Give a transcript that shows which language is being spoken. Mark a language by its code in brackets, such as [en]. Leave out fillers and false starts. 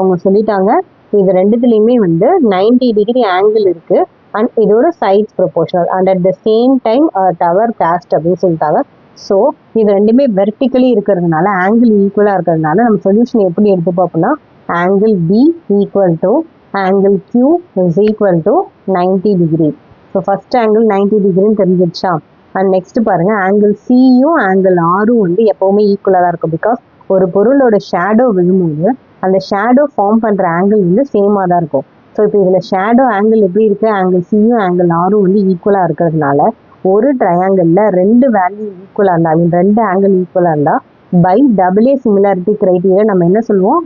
[ta] அவங்க சொல்லிட்டாங்க இது ரெண்டுத்துலேயுமே வந்து 90 டிகிரி ஆங்கிள் இருக்குது அண்ட் இதோட sides proportional and at the same time tower cost அப்படின்னு சொல்லிட்டாங்க. ஸோ இது ரெண்டுமே வெர்டிக்கலி இருக்கிறதுனால ஆங்கிள் ஈக்குவலாக இருக்கிறதுனால நம்ம சொல்யூஷன் எப்படி எடுத்துப்போம் அப்படின்னா angle B equal to [en] angle Q is equal to 90 degree. So first angle 90 degree [ta] தெரிஞ்சிடுச்சா? And next பாருங்க ஆங்கிள் சியும் ஆங்கிள் ஆரும் வந்து எப்பவுமே ஈக்குவலாக இருக்கும். பிகாஸ் ஒரு பொருளோட ஷேடோ விழும்போது அந்த ஷேடோ ஃபார்ம் பண்ணுற ஆங்கிள் வந்து சேமாக தான் இருக்கும். ஸோ இப்போ இதில் ஷேடோ ஆங்கிள் எப்படி இருக்குது? ஆங்கிள் சியும் ஆங்கிள் ஆரும் வந்து ஈக்குவலாக இருக்கிறதுனால ஒரு ட்ரையாங்கிளில் ரெண்டு வேல்யூ ஈக்குவலாக இருந்தால் ரெண்டு ஆங்கிள் ஈக்குவலாக இருந்தால் by double A similarity criteria நம்ம என்ன சொல்லுவோம்?